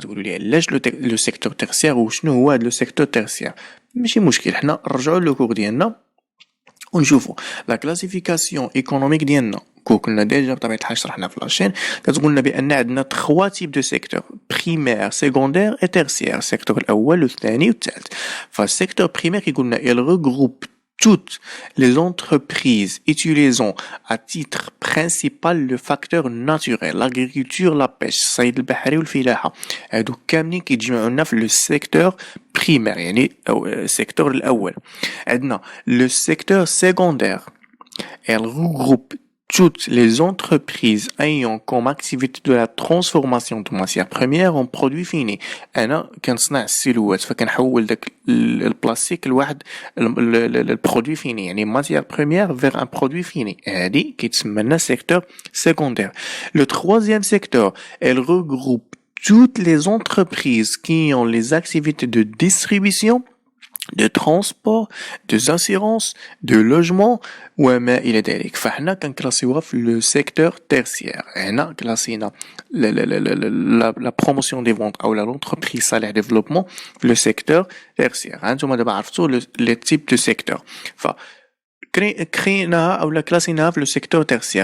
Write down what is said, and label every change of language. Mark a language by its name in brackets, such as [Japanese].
[Arabic] تقولوا لي علاش لو سيكتور تيرسيير وشنو هو هاد لو سيكتور تيرسيير؟ ماشي مشكل حنا نرجعوا لو كور ديالنا ونشوفوا لا كلاسيفيكاسيون ايكونوميك ديالنا كنا ديجا بطبيعة الحال شرحنا في لاشين كتقولنا بان عندنا 3 تيب دو سيكتور بريمير سيكوندير اي تيرسيير. السيكتور الاول والثاني والثالث. فالسيكتور بريمير كيقولنا [French] il regroupe toutes les entreprises utilisant à titre principal le facteur naturel, l'agriculture, la pêche, [Arabic] الصيد البحري والفلاحة. هادو كاملين كيتجمعوا لنا في لو سيكتور بريمير يعني السيكتور الاول. عندنا لو سيكتور سيكوندير [French] elle regroupe toutes les entreprises ayant comme activité de la transformation de matières premières en produits finis. [Arabic] أنا كنصنع السيلوات فكنحول داك البلاستيك لواحد البرودوي فيني يعني ماتيير بروميير [French] vers un produit fini. [Arabic] هادي كيتسمى لنا secteur secondaire. [French] Le troisième secteur, elle regroupe toutes les entreprises qui ont les activités de distribution, de transport, de assurance, de logement [Arabic] وما إلى ذلك. فحنا كنكلاسيوها في لو سيكتور تيرسيير. هنا كلاسينا لا بروموسيون دي فونت او لا لونتربريز صالح ديفلوبمون في لو سيكتور تيرسيير. هانتوما دابا عرفتوا لي تيب دو سيكتور. ف كريناها او لا كلاسيناها في لو سيكتور تيرسيير.